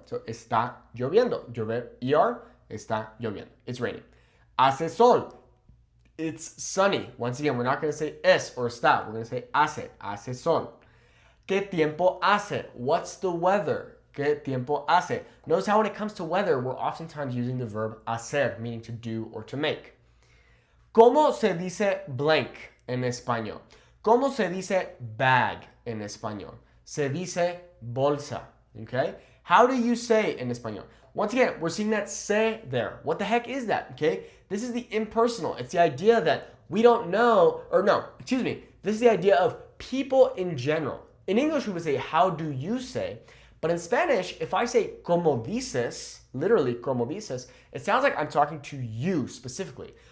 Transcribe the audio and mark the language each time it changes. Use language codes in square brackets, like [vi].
[es] So está lloviendo. Llover, ER, está lloviendo. [en] It's raining. [es] Hace sol. [en] It's sunny. Once again, we're not going to say es or está. We're going to say hace sol. [es] ¿Qué tiempo hace? [en] What's the weather? [es] ¿Qué tiempo hace? [en] Notice how when it comes to weather, we're oftentimes using the verb hacer, meaning to do or to make. [es] ¿Cómo se dice blank en español? ¿Cómo se dice bag en español? Se dice bolsa. [en] Okay? How do you say in español? Once again, we're seeing that se there. What the heck is that? Okay? This is the impersonal. It's the idea that we don't know, or no, excuse me. This is the idea of people in general. In English, we would say, how do you say? But in Spanish, if I say como dices, literally como dices, it sounds like I'm talking to you specifically.